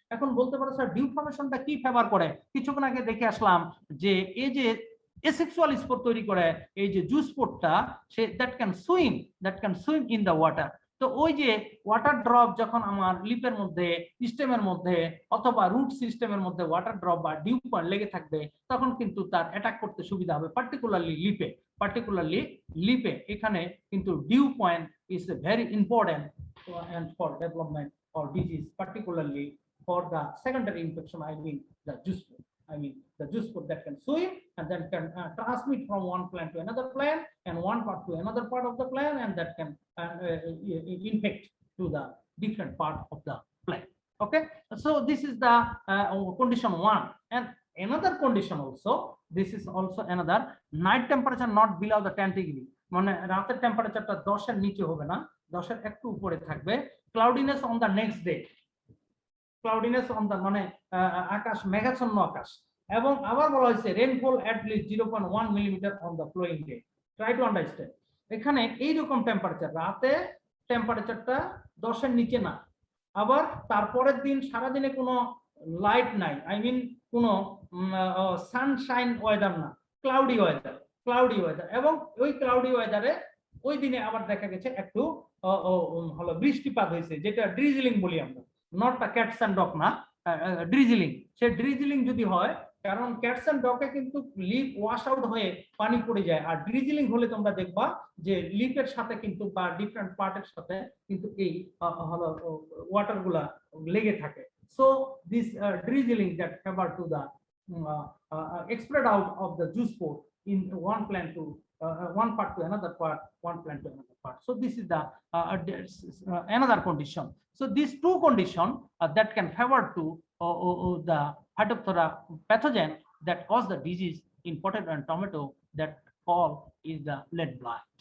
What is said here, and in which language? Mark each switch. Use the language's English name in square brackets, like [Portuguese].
[Bangla] এখন বলতে পারো স্যার ডিউ ফর্মেশনটা কি ফেভার করে? কিছুক্ষণ আগে দেখে আসলাম যে এই যে এসেক্সুয়াল স্পোর তৈরি করে এই যে juice স্পোরটা, say [English] That can swim in the water. [Bangla] তো ওই যে ওয়াটার ড্রপ যখন আমার লিপের মধ্যে, স্টেমের মধ্যে অথবা রুট সিস্টেমের মধ্যে ওয়াটার ড্রপ বা ডিউ পয়েন্ট লেগে থাকবে, তখন কিন্তু তার অ্যাটাক করতে সুবিধা হবে, পার্টিকুলারলি লিপে। এখানে কিন্তু [English] Dew point is very important and for development or disease, particularly for the secondary infection, I mean the juice spore. The juice spore that can swim and then can transmit from one plant to another plant and one part to another part of the plant, and that can infect to the different part of the plant. Okay, so this is the condition 1. And another condition also, this is also another, night temperature not below the 10 degree. [Bangla] মানে রাতের টেম্পারেচারটা 10 এর নিচে হবে না, 10 এর একটু উপরে থাকবে। [English] cloudiness on the next day, cloudiness on the [Bangla] মানে আকাশ মেঘাচ্ছন্ন আকাশ। এবং আবার বলা হয়েছে [English] Rainfall at least 0.1 millimetre on the flowing day. Try to understand. [Bangla] এখানে এইরকম টেম্পারেচার, রাতে টেম্পারেচারটা 10 এর নিচে না, আবার তারপরের দিন সারাদিনে কোনো লাইট নাই, আই মিন কোনো সানশাইন ওয়েদার না, ক্লাউডি ওয়েদার এবং ওই ক্লাউডি ওয়েদারে ওই দিনে আবার দেখা গেছে একটু হলো বৃষ্টিপাত হয়েছে, যেটা ড্রিজলিং বলি আমরা, not a cats and dog না, ড্রিজলিং। সে ড্রিজলিং যদি হয়, কারণ ক্যাটস এন্ড ডগে কিন্তু লিপ ওয়াশ আউট হয়ে পানি পড়ে যায়, আর ড্রিজলিং হলে তোমরা দেখবা যে লিপের সাথে কিন্তু বা ডিফারেন্ট পার্টের সাথে কিন্তু এই হলো ওয়াটার গুলা লেগে থাকে। [English] So this drizzling that favour to the spread out of the juice spore in one plant to one part to another part, one plant to another part. So this is the another condition. So these two conditions that can favor to the Phytophthora pathogen that cause the disease in potato and tomato, that call is the lead blight.